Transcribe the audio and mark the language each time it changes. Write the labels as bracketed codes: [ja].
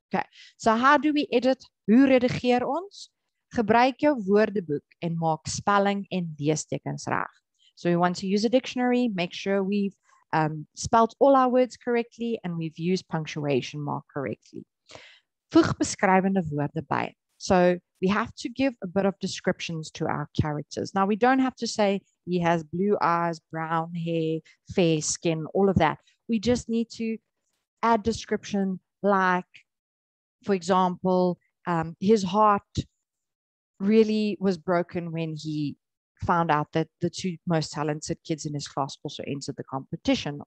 [en] Okay, so how do we edit? [af] Hoe redigeer ons? Gebruik jou woordeboek en maak spelling en leestekens reg. [en] So we want to use a dictionary, make sure we've spelled all our words correctly and we've used punctuation mark correctly. [af] Voeg beskrywende woorde by. [en] So we have to give a bit of descriptions to our characters. Now we don't have to say he has blue eyes, brown hair, fair skin, all of that. We just need to add description like, for example, his heart really was broken when he found out that the two most talented kids in his class also entered the competition.